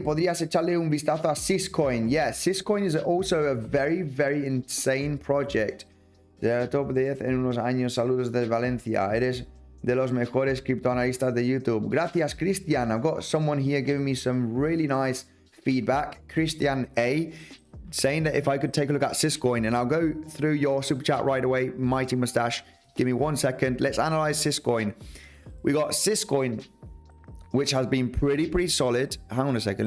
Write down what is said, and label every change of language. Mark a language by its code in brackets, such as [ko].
[es] ¿Podrías echarle un vistazo a Ciscoin? [en] Yeah, Ciscoin is also a very, very insane project. [es] De top 10 en unos años. Saludos desde Valencia. Eres de los mejores criptoanalistas de YouTube. Gracias, Christian. [en] I've got someone here giving me some really nice feedback. Christian A, saying that if I could take a look at Ciscoin, and I'll go through your super chat right away. Mighty mustache. Give me 1 second. Let's analyze Ciscoin. We got Ciscoin, which has been pretty solid. Hang on a second.